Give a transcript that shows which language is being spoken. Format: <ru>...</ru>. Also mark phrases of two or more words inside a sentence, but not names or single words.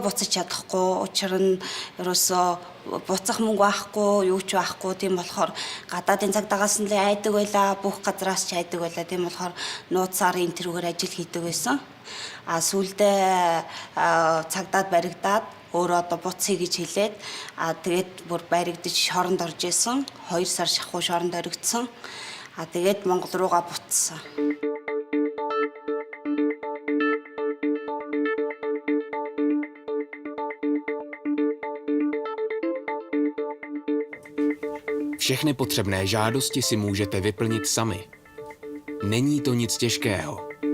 <mn>буцаж чадахгүй учир нь ерөөсөө буцах мөнгө байхгүй юу ч байхгүй тийм болохоор гадаадын цагдаагаас нь л айдаг байла бүх газраас ч айдаг байла тийм болохоор нууцаар энэ тэрүүгээр ажил хийдэг байсан сүүлдээ цагдаад баригдаад өөрөө одоо буцъя гэж хэлээд тэгээд бүр баригдаж шоронд орж исэн 2 сар шахуу шоронд оригдсон тэгээд Монгол руугаа буцсан.</mn> <cs>Všechny potřebné žádosti si můžete vyplnit sami. Není to nic těžkého.</cs>